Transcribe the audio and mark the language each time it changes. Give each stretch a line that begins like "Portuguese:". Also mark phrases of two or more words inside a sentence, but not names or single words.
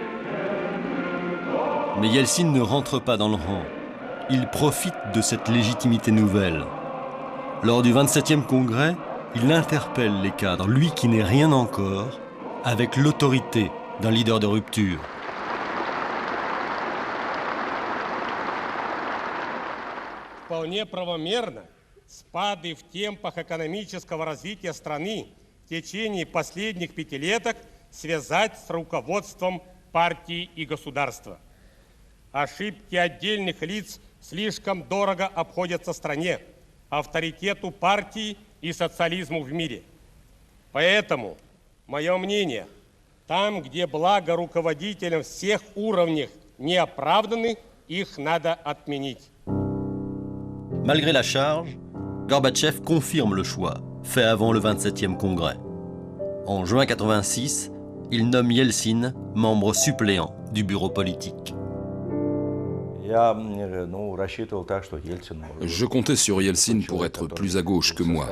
French: Mais Yeltsin ne rentre pas dans le rang. Il profite de cette légitimité nouvelle. Lors du 27e congrès, il interpelle les cadres, lui qui n'est rien encore, avec l'autorité d'un leader de rupture.
Russian: Вполне правомерно спады в темпах экономического развития страны в течение последних 5-леток связать с руководством партии и государства. Ошибки отдельных лиц слишком дорого обходятся стране, авторитету партии и социализму в мире. Поэтому, мое мнение, Там, где благо руководителям всех уровней не оправданы, их надо отменить.
French: Malgré la charge, Gorbatchev confirme le choix, fait avant le 27e congrès. En juin 86, il nomme Yeltsin membre suppléant du bureau politique. Je comptais sur Yeltsin pour être plus à gauche que moi.